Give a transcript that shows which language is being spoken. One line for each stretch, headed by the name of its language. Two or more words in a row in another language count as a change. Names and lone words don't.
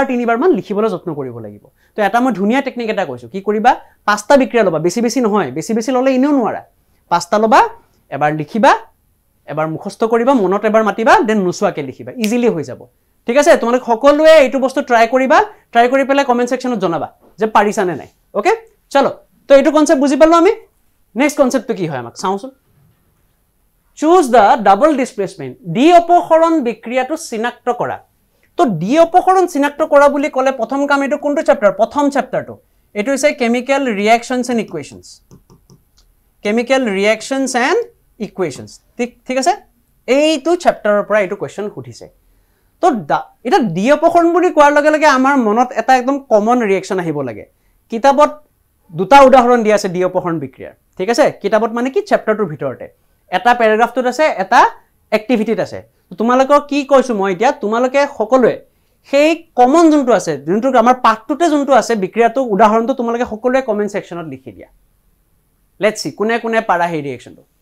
Assamese: তিনিবাৰ মান লিখিবলৈ যত্ন কৰিব লাগিব তো এটা মই ধুনিয়া টেকনিক এটা কৈছো কি কৰিবা পাঁচটা বিক্ৰিয়া লবা বেছি নহয় বেছি ললে ইনেও নোৱাৰা পাঁচটা লবা এবাৰ লিখিবা এবাৰ মুখস্থ কৰিবা মনত এবাৰ মাতিবা দেন নচোৱাকে লিখিবা ইজিলি হৈ যাব ঠিক আছে তোমালোক সকলোৱে এইটো বস্তু ট্রাই কৰিবা ট্রাই কৰি পেলাই
English: comment section
Assamese: জনাবা যে পাৰিছা নে নাই ওকে চলো তো এইটো কনসেপ্ট বুজি পালো আমি
English: next concept
Assamese: কি হয় আমাক চাওঁচোন
English: choose the double displacement
Assamese: ডি অপসৰণ বিক্ৰিয়াটো চিনাক্ত কৰা তো ডি অপসৰণ চিনাক্ত কৰা বুলি ক'লে প্ৰথম কাম এটো কোনটো চ্যাপ্টাৰ প্ৰথম চ্যাপ্টাৰটো এটো হৈছে
English: chemical reactions and equations chemical reactions and equations
Assamese: ঠিক আছে এইটো চ্যাপ্টাৰৰ পৰা এটো কোৱেশ্চন উঠিছে তো এটা ডি অপসৰণ বুলি কোৱাৰ লগে লগে আমাৰ মনত এটা একদম
English: common reaction
Assamese: আহিব লাগে কিতাপত দুটা উদাহৰণ দিয়া আছে ডি অপসৰণ বিক্ৰিয়াৰ ঠিক আছে কিতাপত মানে কি চ্যাপ্টাৰটোৰ ভিতৰতে এটা প্যাৰাগ্ৰাফটোত আছে এটা এক্টিভিটিত আছে তোমালোকক কি কৈছো মই এতিয়া তোমালোকে সকলোৱে সেই কমন যোনটো আছে যোনটো আমাৰ পাঠটোতে যোনটো আছে বিক্ৰিয়াটো উদাহৰণটো তোমালোকে সকলোৱে
English: comment section
Assamese: লিখি দিয়া
English: let's see
Assamese: কোনে পাৰা সেই ৰিঅ্যাকশনটো